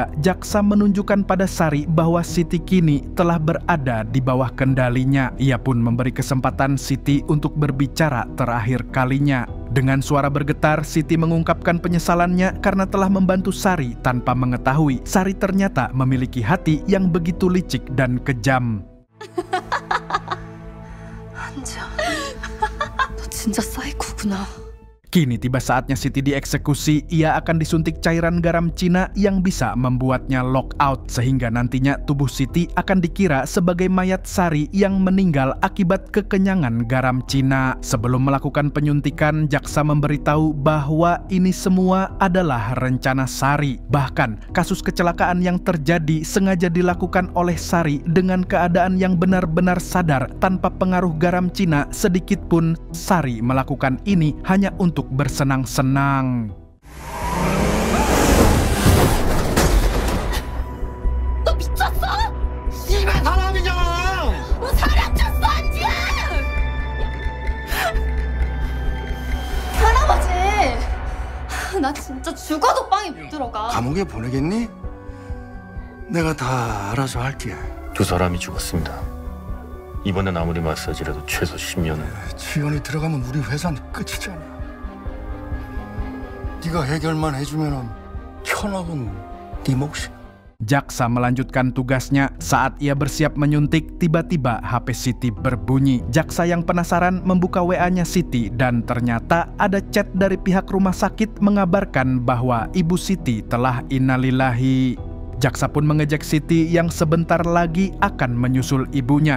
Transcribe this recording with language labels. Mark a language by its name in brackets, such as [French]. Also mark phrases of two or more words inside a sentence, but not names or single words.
[Indonesian] Jaksa menunjukkan pada Sari bahwa Siti kini telah berada di bawah kendalinya. Ia pun memberi kesempatan Siti untuk berbicara terakhir kalinya. Dengan suara bergetar, Siti mengungkapkan penyesalannya karena telah membantu Sari tanpa mengetahui Sari ternyata memiliki hati yang begitu licik dan kejam. [Korean] 한지야, 너 진짜 사이코구나. [Indonesian] Kini tiba saatnya Siti dieksekusi. Ia akan disuntik cairan garam Cina yang bisa membuatnya lockout, sehingga nantinya tubuh Siti akan dikira sebagai mayat Sari yang meninggal akibat kekenyangan garam Cina. Sebelum melakukan penyuntikan, jaksa memberitahu bahwa ini semua adalah rencana Sari. Bahkan kasus kecelakaan yang terjadi sengaja dilakukan oleh Sari dengan keadaan yang benar-benar sadar tanpa pengaruh garam Cina sedikit pun. Sari melakukan ini hanya untuk bersenang-senang. [Korean] 너 미쳤어? 씨발 사람이잖아. 너 사람 쳤어 안지야. 할아버지, 나 진짜 죽어도 빵이 못 들어가. 감옥에 보내겠니? 내가 다 알아서 할게. 두 사람이 죽었습니다. 이번엔 아무리 마사지라도 최소 10년은. 지연이 들어가면 우리 회사는 끝이잖아. 네가 해결만 해주면은 천억은 네 몫이야. [Indonesian] Jaksa melanjutkan tugasnya. Saat ia bersiap menyuntik, tiba-tiba HP Siti berbunyi. Jaksa yang penasaran membuka WA-nya Siti dan ternyata ada chat dari pihak rumah sakit mengabarkan bahwa ibu Siti telah innalillahi. Jaksa pun mengejek Siti yang sebentar lagi akan menyusul ibunya.